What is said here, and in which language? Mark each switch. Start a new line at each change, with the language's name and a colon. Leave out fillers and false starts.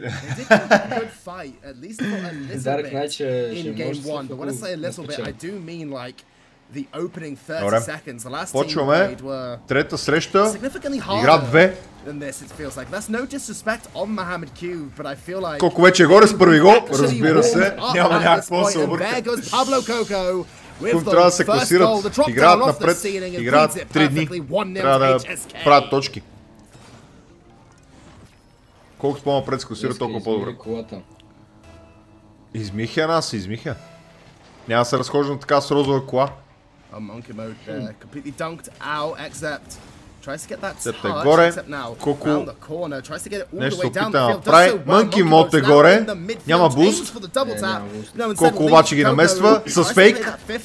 English: They did have a good fight, at least for a little bit in game 1. But when I say a little bit, I do mean like the opening 30 seconds. The last team played were significantly harder than this, it feels like. That's no disrespect on Mohamed Q, but I feel like...
Bulgarian: Колко вече горе с първи гол, разбира се. Няма някакво се обърка.
English: There goes Pablo Coco.
Bulgarian: Трябва да се класират, играят напред, играят 3 дни, трябва да правят точки. Колкото по-напред се класират, толкова по-добре. Измиха нас, измиха. Няма да се разхожда така с розова кола.
English: Monkey Mode completely dunked out, except
Bulgarian: Септа е горе. Колко нещо опита да направи. Мънки Мод е горе. Няма буст. Колко обаче ги намества с фейк.